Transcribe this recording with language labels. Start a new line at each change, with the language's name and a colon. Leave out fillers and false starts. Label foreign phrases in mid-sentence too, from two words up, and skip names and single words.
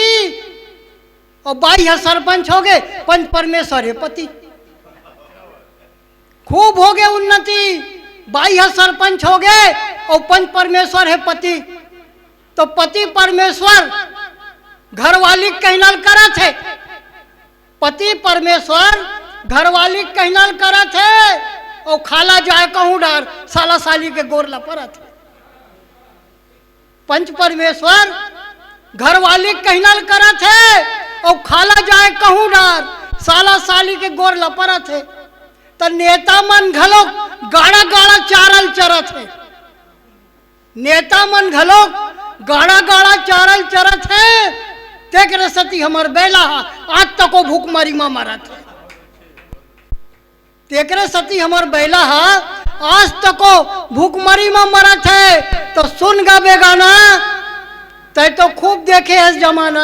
Chhattisgarhi: और 22 सरपंच हो गए, पंच परमेश्वर है पति। खूब हो गए उन्नति, 22 सरपंच हो गए और पंच परमेश्वर है पति। तो पति परमेश्वर घरवाली कहनल करत है। पति परमेश्वर घरवाली कहनल करत है। और खाला जाए कहूँ डार साला साली के गोर लपरत है। पंच परमेश्वर घरवाली कहनल करत है और खाला जाए कहूँ डार साला साली के गोर लपरत है। तो नेता मन घलो गाड़ा गाड़ा चारल चरत है। नेता मन घलो गाड़ा गाड़ा चारल चरत है। देख रे सती हमर बेला आज तक वो भूखमरी में मरत है। देख रे सती हमर बेला आज तक वो भूखमरी में मरत है। तो सुन गा बेगाना तय तो खूब देखे है जमाना।